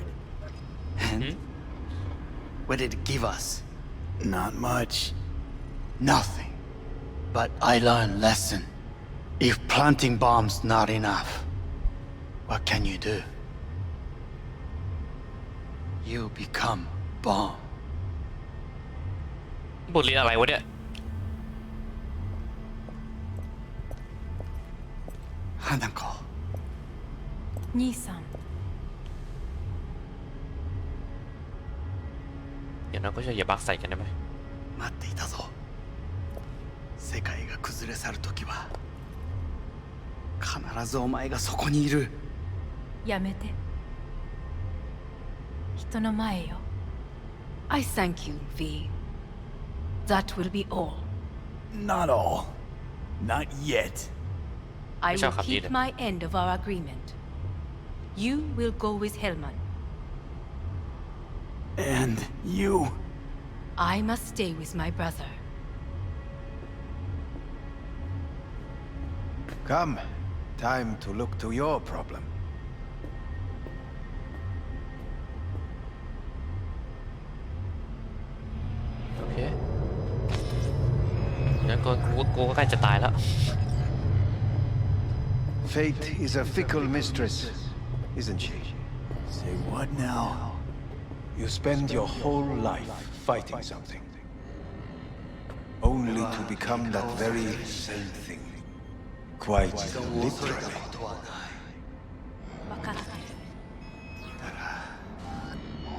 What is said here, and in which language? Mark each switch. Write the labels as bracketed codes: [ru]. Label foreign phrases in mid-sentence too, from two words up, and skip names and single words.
[en] And what did it give us? Not much. Nothing. But I learned lesson. If planting bombs not enough, what can you do? You become bomb. [th] บทเรียนอะไรวะเนี่ย [en] Hanako. [ja] 兄さん [th] เดี๋ยวน้องก็จะอย่าบักใส่กันได้ไหม [ja] 待っていたぞ。世界が崩れ去る時は必ずお前がそこにいる。やめて人の前よ [en] I thank you, V. That will be all. Not all. Not yet. I will keep my end of our agreement. You will go with Hellman. And you? I must stay with my brother. Come. Time to look to your problem. [th] โอเคงั้นกูก็ใกล้จะตายแล้ว [en] Fate is a fickle mistress, isn't she? Say what now? You spend your whole life fighting something, only to become that very same thing. Quite literally.